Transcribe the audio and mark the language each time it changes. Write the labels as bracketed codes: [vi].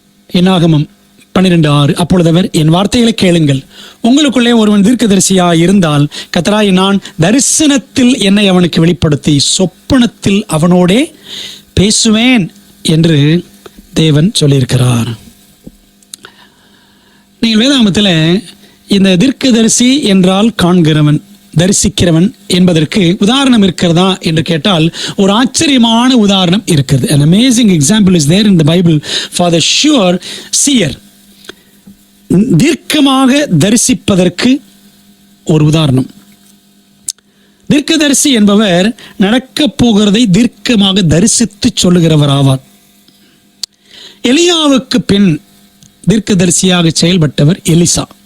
[ta] என்னாகமம் 12:6, அப்பொழுது அவர், என் வார்த்தைகளை கேளுங்கள், உங்களுக்குள்ளே ஒருவன் தீர்க்கதரிசியா இருந்தால் கர்த்தராகிய நான் தரிசனத்தில் என்னை அவனுக்கு வெளிப்படுத்தி சொப்பனத்தில் அவனோடே பேசுவேன் என்று தேவன் சொல்லியிருக்கிறார். நீங்கள் வேதாகமத்தில் இந்த தீர்க்கதரிசி என்றால் காண்கிறவன், தரிசிக்கிறவன் என்பதற்கு உதாரணம் இருக்கிறதா என்று கேட்டால் ஒரு ஆச்சரியமான உதாரணம் இருக்கிறது. [en] An amazing example is there in the Bible for the sure seer. [ta] தீர்க்கமாக தரிசிப்பதற்கு ஒரு உதாரணம். தீர்க்கதரிசி என்பவர் நடக்கப் போகிறதை தீர்க்கமாக தரிசித்து சொல்லுகிறவர் ஆவார். எலியாவுக்கு பின் தீர்க்கதரிசியாக செயல்பட்டவர் எலிசா.